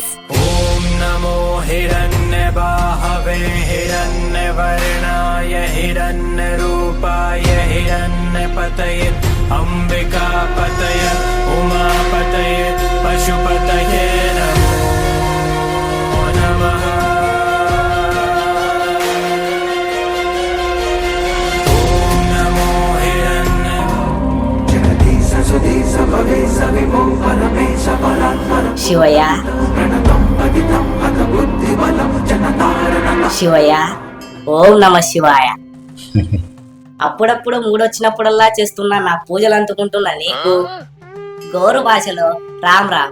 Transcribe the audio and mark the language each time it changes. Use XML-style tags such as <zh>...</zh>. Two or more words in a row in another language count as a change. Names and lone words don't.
<sa>ॐ नमो हिरण्यबाहवे हिरण्यवर्णाय हिरण्यरूपाय हिरण्यपतये अम्बिकापतये उमापतये पशुपतये नमो नमः। ॐ नमो</sa> <te>శివయ్య శివయ్య</te> <sa>ओं नम शिवाय.</sa> <te>అప్పుడప్పుడు మూడొచ్చినప్పుడల్లా చేస్తున్నా నా పూజలు అందుకుంటున్నా నీకు గోరు భాషలో రామ్ రామ్.</te>